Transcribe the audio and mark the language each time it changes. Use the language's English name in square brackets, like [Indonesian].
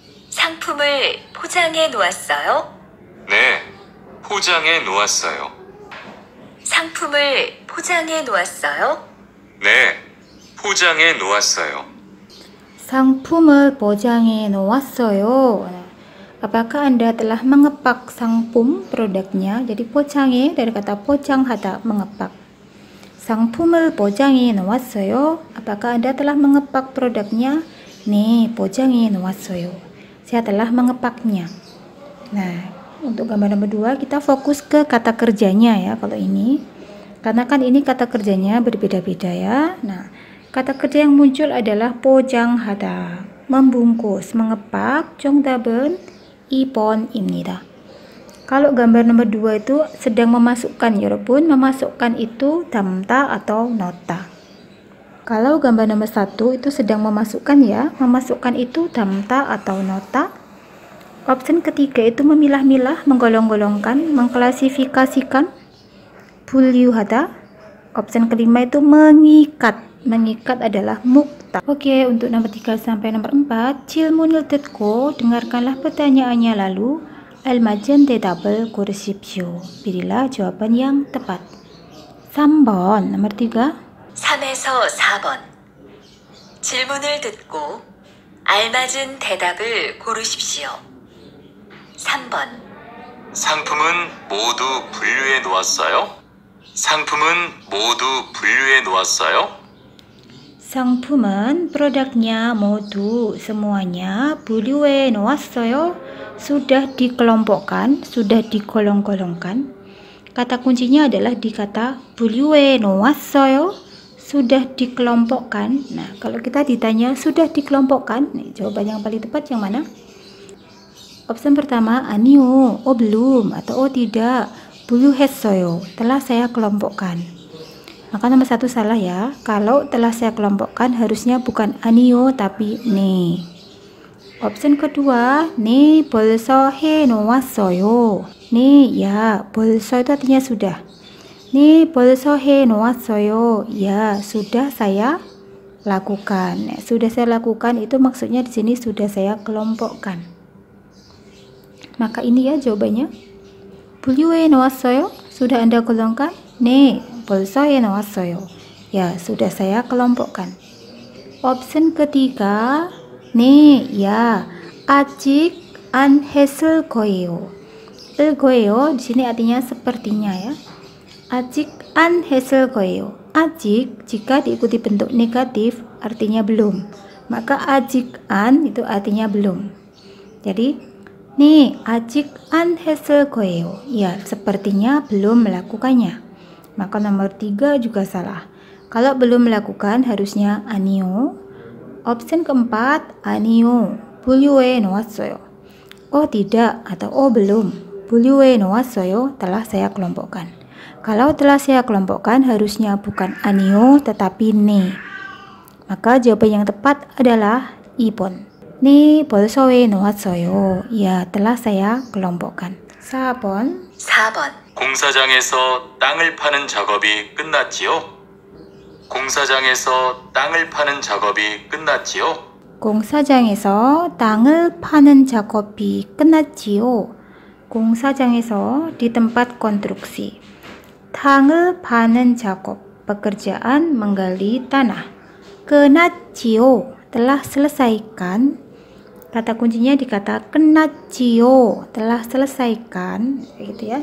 [Korean] 상품을 포장해 놓았어요? 네, 포장해 놓았어요. 상품을 포장해 놓았어요? 네, 포장해 놓았어요. 상품을 포장해 놓았어요. [Indonesian] Apakah Anda telah mengepak 상품 produknya? Jadi 포장해 dari kata 포장하다, mengepak. [Korean] 상품을 포장해 놓았어요. [Indonesian] Apakah Anda telah mengepak produknya? [Korean] 네, 포장해 놓았어요. [Indonesian] Saya telah mengepaknya. Nah, untuk gambar nomor 2 kita fokus ke kata kerjanya ya kalau ini. Karena kan ini kata kerjanya berbeda-beda ya. Nah, kata kerja yang muncul adalah 포장하다, membungkus, mengepak. [Korean] 정답은 2번입니다. [Indonesian] Kalau gambar nomor 2 itu sedang memasukkan, 여러분, memasukkan itu 담다 atau nota. Kalau gambar nomor 1 itu sedang memasukkan ya, memasukkan itu 담다 atau nota. Opsi ketiga itu memilah-milah, menggolong-golongkan, mengklasifikasikan. 분류하다. Opsi kelima itu mengikat. Mengikat adalah mukta. Oke, untuk nomor 3 sampai nomor 4, [Korean] 질문을 듣고, [Indonesian] dengarkanlah pertanyaannya lalu [Korean] 알맞은 대답을 고르십시오. [Indonesian] Pilihlah jawaban yang tepat. 3번, nomor 3. [Korean] 3에서 4번 질문을 듣고 알맞은 대답을 고르십시오. 3번 상품은 모두 분류해 놓았어요? 상품은 모두 분류해 놓았어요? 상품은 produknya modu semuanya 분류해 놓았어요. [Indonesian] Sudah dikelompokkan, sudah digolong-golongkan. Kata kuncinya adalah di kata 분류해 놓았어요. Sudah dikelompokkan. Nah, kalau kita ditanya sudah dikelompokkan, nih, jawaban yang paling tepat yang mana? Opsi pertama, 아니요, belum, atau tidak, 분류했어요, telah saya kelompokkan. Maka nomor 1 salah ya. Kalau telah saya kelompokkan harusnya bukan 아니요 tapi 네. Opsi kedua, [Korean] 네, 벌써 해 놓았어요. [Indonesian] 네, ya, 벌써 itu artinya sudah. [Korean] 네, 벌써 해 놓았어요. [Indonesian] Ya, sudah saya lakukan. Nah, sudah saya lakukan itu maksudnya di sini sudah saya kelompokkan. Maka ini ya jawabannya. [Korean] 분류해 놓았어요? [Indonesian] Sudah Anda golongkan? [Korean] 네, 벌써 해 놓았어요. [Indonesian] Ya, sudah saya kelompokkan. Opsi ketiga, [Korean] 네, ya, 아직 안 했을 거예요. [Indonesian] 거예요 di sini artinya sepertinya ya. [Korean] 아직 안 했을 거예요. [Indonesian] 아직 jika diikuti bentuk negatif artinya belum. Maka 아직 안 itu artinya belum. Jadi [Korean] 네, 아직 안 했을 거예요. [Indonesian] Ya, sepertinya belum melakukannya. Maka nomor 3 juga salah. Kalau belum melakukan harusnya 아니요. Option keempat, 아니요. [Korean] 분류해 놓았어요. [Indonesian] Oh tidak atau oh belum. [Korean] 분류해 놓았어요. [Indonesian] Telah saya kelompokkan. Kalau telah saya kelompokkan harusnya bukan 아니요 tetapi 네. Maka jawaban yang tepat adalah 2번. [Korean] 네, 벌써 해 놓았어요. [Indonesian] Ya, telah saya kelompokkan. [Korean] 4번. 4번. 공사장에서 땅을 파는 작업이 끝났지요? 공사장에서 땅을 파는 작업이 끝났지요? 공사장에서 땅을 파는 작업이 끝났지요. [Indonesian] 공사장에서 di tempat konstruksi. [Korean] 땅을 파는 작업, [Indonesian] pekerjaan menggali tanah. 끝났지요, telah selesaikan. Kata kuncinya di kata 끝났지요, telah selesaikan, gitu ya.